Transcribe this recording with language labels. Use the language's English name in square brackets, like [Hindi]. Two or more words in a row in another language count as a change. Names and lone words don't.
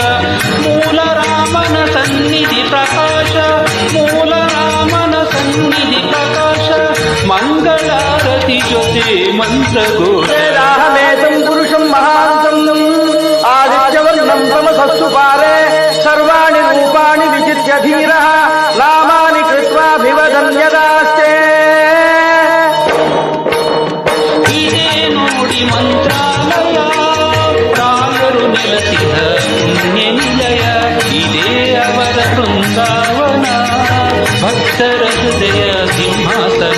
[Kannada] ಮೂಲ ರಾಮನ ಸನ್ನಿಧಿ ಪ್ರಕಾಶ, ಮೂಲ ರಾಮನ ಸನ್ನಿಧಿ ಪ್ರಕಾಶ. ಮಂಗಳಾರತಿ ಜೊತೆ ಮಂತ್ರಘೋಷ. [Sanskrit] ರಾಮೇತಂ ಪುರುಷಂ ಮಹಾಂತಂ ಆದಿತ್ಯವರ್ಣಂ ತಮಸಸ್ಸು ಪಾರೆ. ಸರ್ವಾಣಿ ರೂಪಾಣಿ ವಿಚಿತ್ಯ ಧೀರಃ ನಾಮಾನಿ ಕೃತ್ವಾಭಿವದನ್ಯದಾಸ್ತೆ. [Kannada] ಇದೇ ನೋಡಿ ಮಂತ್ರಾಲಯ, ರಾಯರು ನೆಲೆಸಿದ ಪುಣ್ಯ ನಿಲಯ. ಇದೇ ಅವರ ಬೃಂದಾವನ, ಭಕ್ತರ ಹೃದಯ ಸಿಂಹಾಸನ.